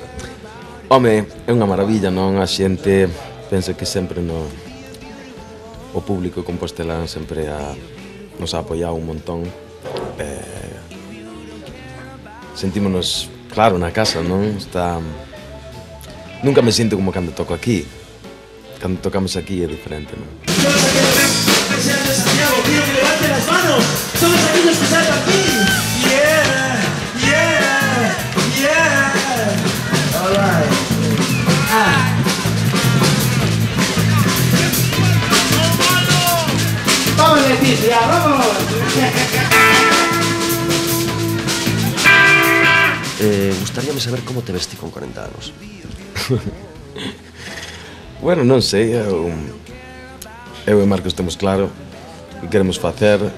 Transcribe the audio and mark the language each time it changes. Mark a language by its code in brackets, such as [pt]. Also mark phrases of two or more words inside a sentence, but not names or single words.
[gl] Home, é unha maravilla, non? A xente, penso que sempre o público compostelán sempre nos ha apoiado un montón. Sentímonos, claro, na casa, non? Nunca me sinto como cando toco aquí. Cando tocamos aquí é diferente, non? De Santiago, [es] pido que levanten las manos, todos aquellos que están aquí. [en] Yeah, yeah, yeah. All right. [es] Vamos, Leticia, vamos. [gl] Gustaríame saber como te vesti con 40 anos. Bueno, non sei, eu e Marcos temos claro o que queremos facer.